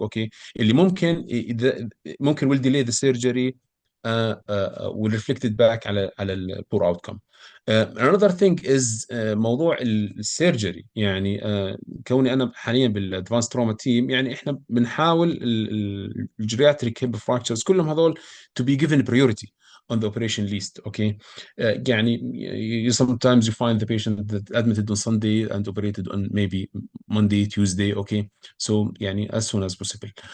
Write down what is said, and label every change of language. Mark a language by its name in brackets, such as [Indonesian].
[English] Okay, [Arabic] اللي ممكن [English] will delay the surgery, will reflect it back [Arabic] على ال [English] poor outcome. Another thing is [Arabic] موضوع السيرجري. يعني كوني انا حاليا بالادفانس تروما تيم، يعني احنا بنحاول الجرياتريك هيب فراكتشرز كلهم هذول [English] to be given priority on the operation list. Okay, [Arabic] يعني [English] sometimes you find the patient that admitted on Sunday and operated on maybe Monday, Tuesday. Okay, so [Arabic] يعني [English] as soon as possible.